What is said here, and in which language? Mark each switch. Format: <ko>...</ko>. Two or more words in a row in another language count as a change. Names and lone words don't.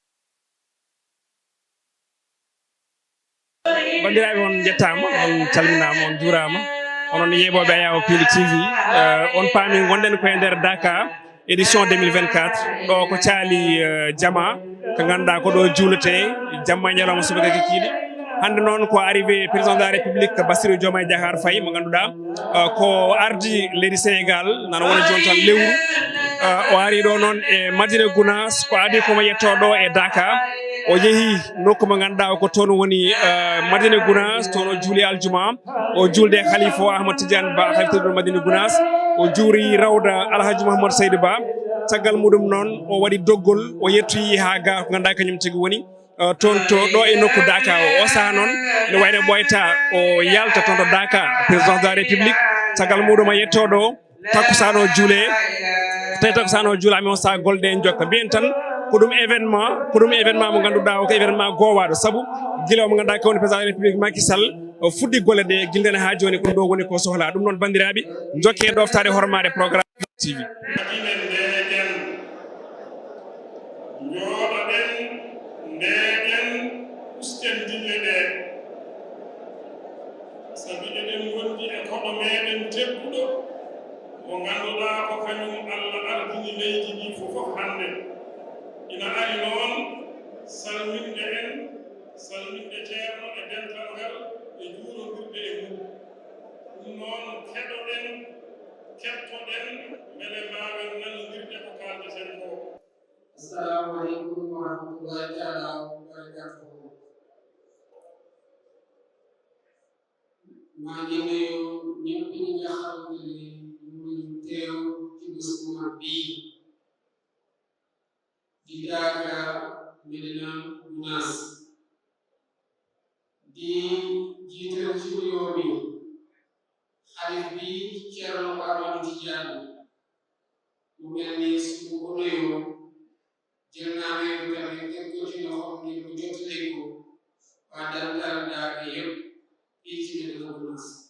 <ff>bandiraɓe on jettama on calminama on juurama onon yeeɓoɓe Ayaw Pili TV on paami gonɗen koye nder Dakar édition 2024 ɗo ko caali jama ko ganduɗa ko ɗo juulete jamma e ñalawma subaka kikiɗe hande noon ko</ff> <fr>arrivé président de la république</fr> <ff>Bassirou Diomaye Diakhar Faye mo ganduɗa ko ardi leydi Sénégal nana wona joni tan lewru o ari ɗo noon e Madina Gounass ko adi komo yetto ɗo e Dakar o yeehi nokku mo ganduɗa ko toon woni Madina Gounass toon o juuli aljuma o julde khalifa Ahmad Tidiane Ba haliftaɗo Madina Gounass o juuri rawda Alhaji Mouhamadou Seydou Ba caggal muɗum noon o waɗi doggol o yettoyi ha ga ko ganduɗa kañum tigi woni toon to ɗo e nokku Dakar o saha noon ne wayno ɓoyta o yalta toon to Dakar</ff> <fr>présidence de la république</fr> <ff>caggal muɗum o yettoɗo takkusano juule tawi takkusano juulami on saha golɗe en jokka mbiyen tan ko ɗum événement mo ganduɗa o ko événement gowaɗo saabu guila mo ganduɗa kawni</ff> <fr>président de la république</fr> <ff>Macky Sall o fuɗɗi golle ɗe guilɗen ha joni ko ɗo woni ko sohla ɗum noon bandiraɓe jokke ɗoftade hormade</ff> <fr>programme TV</fr> <ff>ndegen usten dille ɗe sabi eɗen gondi e koɗo meɗen tedduɗo mo ganduɗa ko kañum Allah ardini leydi ndi fof hande ina ari noon salminde en salminde ceerno e dental ngal e juurodirde e mum ɗum noon keɗoɗen kettoɗen beele mbawen nanodirde ko kaldeten ko.</ff> <ar>السلام عليكم ورحمة الله تعالى وبركاته.</ar> <wo>maa ngi nuyu ñëpp ñi nga xamante ni ñu teew ci bés bu mag bii di Dakar Medina Gounass di jiital ci nuyoo bi xalif bi Thierno Amadou Tidiane mu mel ni suñu ko nuyoo jël naa ne tamit teg ko ci loxoom ngir mu jottali ko waa Dantal Daaka yëpp fii ci Medina Gounass</wo>